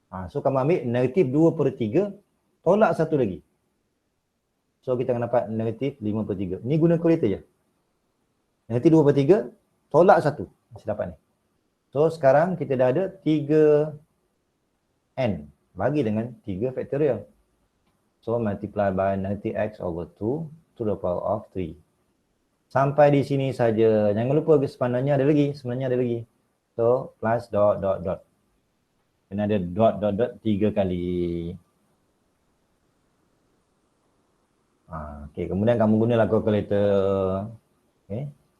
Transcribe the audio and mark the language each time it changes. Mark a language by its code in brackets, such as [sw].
[ms] So kamu ambil negatif 2/3 tolak satu lagi. So kita akan dapat negatif 5/3. Ni guna kalkulator je. Negatif 2/3 tolak 1. Masih dapat ni. So sekarang kita dah ada 3n bagi dengan 3 factorial. [en] So multiply by negative x over 2 to the power of 3. [ms] Sampai di sini saja. Jangan lupa sebenarnya ada lagi. So plus dot dot dot. Kena ada dot dot dot 3 kali. Okey, kemudian kamu gunalah kalkulator. Okey.